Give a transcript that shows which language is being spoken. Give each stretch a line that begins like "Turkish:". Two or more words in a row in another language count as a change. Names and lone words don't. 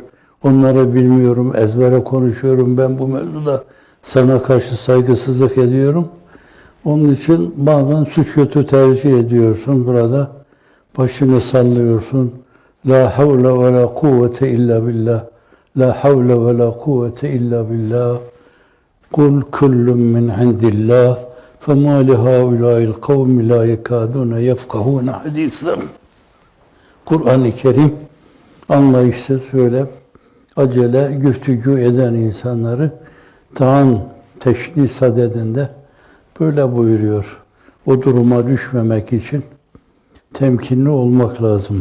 Turkish: Onları bilmiyorum. Ezbere konuşuyorum. Ben bu mevzuda sana karşı saygısızlık ediyorum. Onun için bazen sükutu tercih ediyorsun burada. Başını sallıyorsun.
Arabic: لا حول ولا قوة إلا بالله. لا حول ولا قوة إلا بالله. قل كل من عند الله. فَمَا لِهَاُولَٰئِ الْقَوْمِ لَا يَكَادُونَ يَفْقَهُونَ حَدِيثًا.
Turkish: Kur'an-ı Kerim anlayışsız böyle acele güftügü eden insanları taan teşni sadedinde böyle buyuruyor. O duruma düşmemek için temkinli olmak lazım.